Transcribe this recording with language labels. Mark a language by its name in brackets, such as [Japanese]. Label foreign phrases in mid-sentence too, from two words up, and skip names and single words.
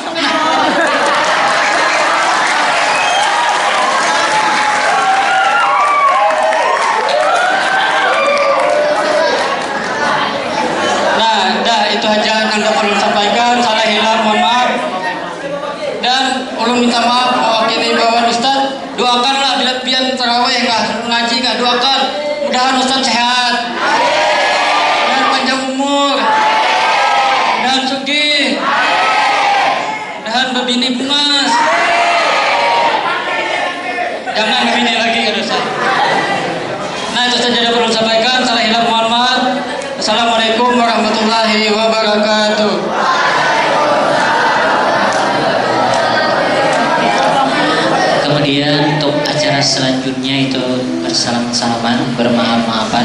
[Indonesian] Itu aja yang Anda perlu sampaikan. [Banjar] Salah hilang, mohon maaf. Dan ulun minta maaf mewakili bawahan Ustaz. Doakanlah bila pian tarawih kah, ngaji kah, doakan mudahan Ustaz sehat dan panjang umur dan sugih dan berbini bungas. [Indonesian] Jangan berbini lagi kan Ustaz. Nah, itu saja yang perlu sampaikan. Salah hilang, mohon maaf. [Arabic] السلام عليكم ورحمة الله وبركاته. [Indonesian] Kemudian untuk acara selanjutnya itu bersalam-salaman, bermaaf-maafan.